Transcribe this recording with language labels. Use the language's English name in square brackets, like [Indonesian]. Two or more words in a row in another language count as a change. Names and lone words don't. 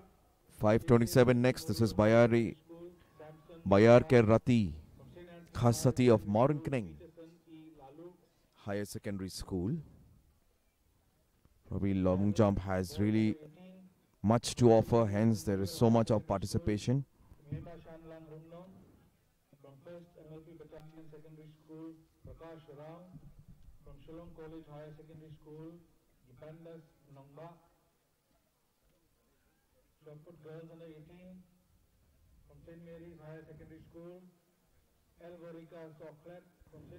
[English] 527 next, this is Bayar Ke Rati Khasati of Morinkeneng Higher Secondary School. Probably long jump has really much to offer, hence there is so much of participation. From First MLP Battalion Secondary School, Prakash Rao. From Shillong College Higher Secondary School, Ibandas Nongba. Shotput Girls under 18 from St. Mary's Higher Secondary School, Elgorika Soklet from St.